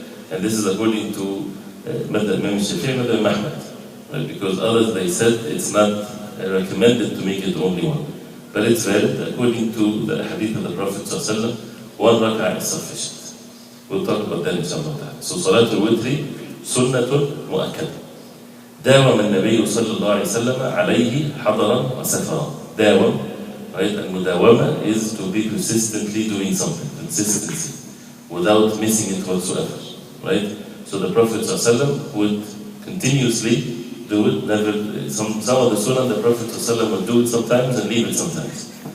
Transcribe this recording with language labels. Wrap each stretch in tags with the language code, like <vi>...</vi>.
<en>And this is according to Madhab Imam Shafi'i, Madhab Imam Ahmad. Right? Because others, they said it's not recommended to make it only 1. But it's valid according to the hadith of the Prophet ﷺ, 1 rak'ah is sufficient. We'll talk about that inshallah. So Salat al-Witri, sunnatun mu'akkad.</en> <ar>داوم النبي صلى الله عليه وسلم عليه حضرا وسفرا.</ar> <en>داوم, right? And mudawama is to be persistently doing something, consistency, without missing it whatsoever, right? So the Prophet ﷺ would continuously do it. Never, some of the sunnah the Prophet ﷺ would do it sometimes and leave it sometimes.</en>